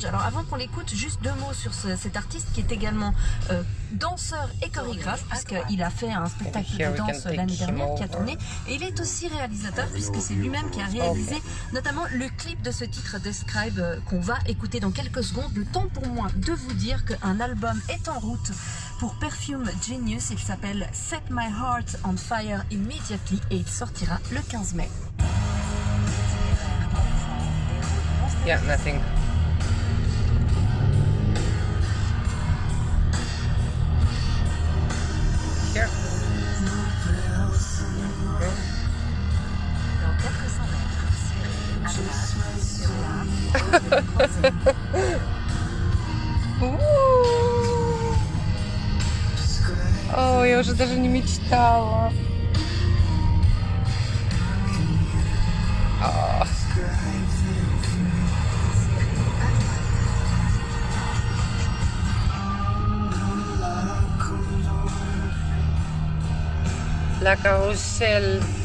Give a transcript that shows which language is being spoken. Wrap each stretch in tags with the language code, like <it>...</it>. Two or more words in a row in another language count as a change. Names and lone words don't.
<fr>Alors avant qu'on l'écoute, juste deux mots sur cet artiste qui est également danseur et chorégraphe, puisqu'il a fait un spectacle de danse l'année dernière qui a tourné, et il est aussi réalisateur puisque c'est lui-même qui a réalisé notamment le clip de ce titre Describe qu'on va écouter dans quelques secondes. Le temps pour moi de vous dire qu'un album est en route pour Perfume Genius. Il s'appelle Set My Heart on Fire Immediately et il sortira le 15 mai.</fr> <en>Yeah, nothing. Here.</en> <fr>Dans 400 mètres,</fr> <ru>О, я уже даже не мечтала.</ru> <fr>La carrousel.</fr>